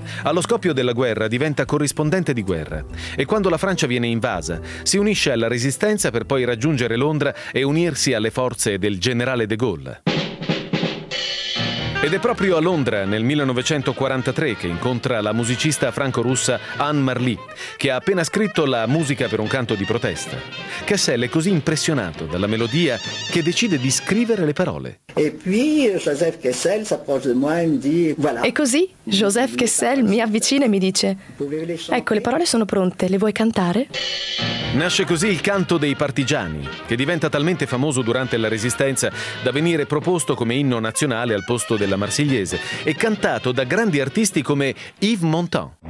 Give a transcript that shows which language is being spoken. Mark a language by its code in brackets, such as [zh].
[it] Allo scoppio della guerra diventa corrispondente di guerra e quando la Francia viene invasa si unisce alla resistenza per poi raggiungere Londra e unirsi alle forze del generale de Gaulle. Ed è proprio a Londra, nel 1943, che incontra la musicista franco-russa Anne Marly, che ha appena scritto la musica per un canto di protesta. Cassel è così impressionato dalla melodia che decide di scrivere le parole. [fr] E poi Joseph Cassel s'approche de moi e mi dit voilà. [it] E così Joseph Cassel mi avvicina e mi dice: ecco, le parole sono pronte, le vuoi cantare? Nasce così il canto dei partigiani, che diventa talmente famoso durante la resistenza da venire proposto come inno nazionale al posto della Marsigliese e cantato da grandi artisti come Yves Montand.